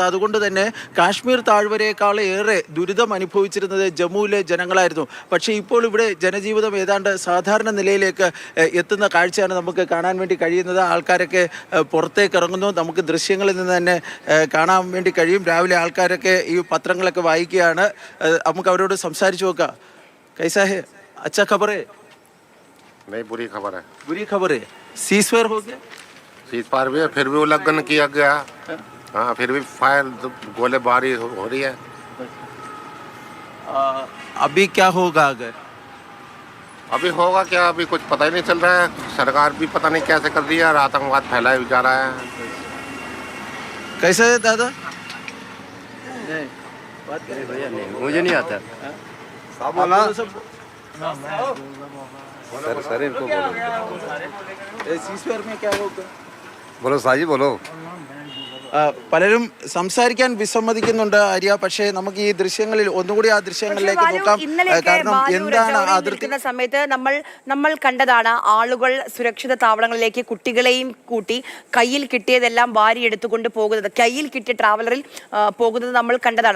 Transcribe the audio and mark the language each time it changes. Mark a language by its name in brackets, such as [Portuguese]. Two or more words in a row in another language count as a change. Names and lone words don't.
[Malayalam] അതുകൊണ്ട് തന്നെ കാശ്മീർ താഴ്വരയേക്കാൾ ഏറെ ദുരിതം അനുഭവിച്ചിരുന്നത് ജമ്മുവിലെ ജനങ്ങളായിരുന്നു. പക്ഷേ ഇപ്പോൾ ഇവിടെ ജനജീവിതം ഏതാണ്ട് സാധാരണ നിലയിലേക്ക് എത്തുന്ന കാഴ്ചയാണ് നമുക്ക് കാണാൻ വേണ്ടി കഴിയുന്നത്. ആൾക്കാരൊക്കെ പുറത്തേക്ക് ഇറങ്ങുന്നു. നമുക്ക് ദൃശ്യങ്ങളിൽ നിന്ന് തന്നെ കാണാൻ വേണ്ടി കഴിയും. രാവിലെ ആൾക്കാരൊക്കെ ഈ പത്രങ്ങളൊക്കെ വായിക്കുകയാണ്. നമുക്ക് അവരോട് സംസാരിച്ചു നോക്കാം. [Hindi] कैसा है? अच्छा खबर है? नहीं, बुरी खबर है. बुरी खबर है. सीज़फायर हो गया? सीज़फायर भी है, फिर भी उल्लंघन किया गया. हाँ, फिर भी फायर गोलेबारी हो रही है. अभी क्या होगा अगर? अभी होगा क्या, अभी कुछ पता ही नहीं चल रहा है. सरकार भी पता नहीं कैसे कर रही है और आतंकवाद फैलाया जा रहा है. कैसा है दादा? नहीं, बात करें भैया. नहीं, मुझे नहीं आता. सर इनको बोलो. सीज़फायर में क्या होगा? बोलो साजी बोलो. [Malayalam] പലരും സംസാരിക്കാൻ വിസമ്മതിക്കുന്നുണ്ട് ആര്യ. പക്ഷേ നമുക്ക് ഈ ദൃശ്യങ്ങളിൽ ഒന്നുകൂടി ആ ദൃശ്യങ്ങളിലേക്ക് നോക്കാം. കാരണം എന്താണ് അതിർത്തി സമയത്ത് നമ്മൾ കണ്ടതാണ്. ആളുകൾ സുരക്ഷിത താവളങ്ങളിലേക്ക് കുട്ടികളെയും കൂട്ടി കയ്യിൽ കിട്ടിയതെല്ലാം വാരി എടുത്തുകൊണ്ട് പോകുന്നത്, കയ്യിൽ കിട്ടിയ ട്രാവലറിൽ പോകുന്നത് നമ്മൾ കണ്ടതാണ്.